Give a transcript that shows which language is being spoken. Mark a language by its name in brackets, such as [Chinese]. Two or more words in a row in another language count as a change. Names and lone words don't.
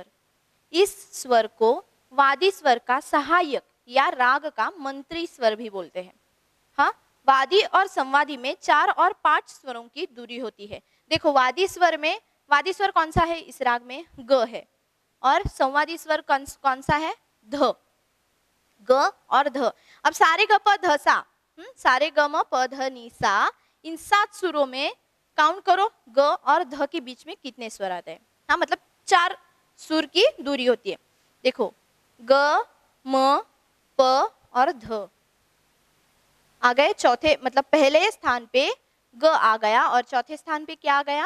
[Hindi] इस स्वर को वादी स्वर का सहायक या राग का मंत्री स्वर भी बोलते हैं। हाँ, वादी और संवादी में 4 और 5 स्वरों की दूरी होती है। देखो वादी स्वर कौन सा है इस राग में? ग है। और संवादी स्वर कौन सा है? ध। ग और ध। अब सारे ग प ध सा, सारे ग म प ध नि सा, इन 7 सुरों में काउंट करो ग और ध के बीच में कितने स्वर आते हैं। हाँ, मतलब 4 सुर की दूरी होती है। देखो ग, म, प और ध आ गए चौथे, मतलब पहले स्थान पे ग आ गया और चौथे स्थान पे क्या आ गया?